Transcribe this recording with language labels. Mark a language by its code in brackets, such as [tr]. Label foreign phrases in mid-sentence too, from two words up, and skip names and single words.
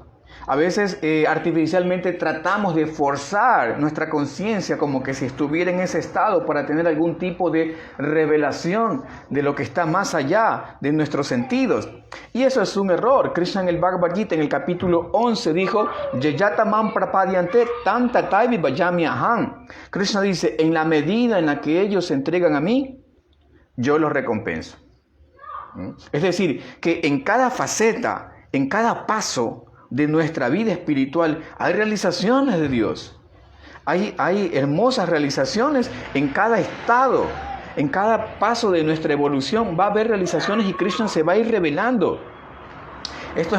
[es] A veces artificialmente tratamos de forzar nuestra conciencia como que si estuviera en ese estado para tener algún tipo de revelación de lo que está más allá de nuestros sentidos. Y eso es un error. Krishna en el Bhagavad Gita, en el capítulo 11, dijo: [sa] ययातमम् प्रपद्यन्ते तम् तथैव भजामि अहम्. [es] Krishna dice: en la medida en la que ellos se entregan a mí, yo los recompenso. Es decir, que en cada faceta, en cada paso de nuestra vida espiritual, hay realizaciones de Dios. Hay hermosas realizaciones en cada estado, en cada paso de nuestra evolución va a haber realizaciones y Krishna se va a ir revelando.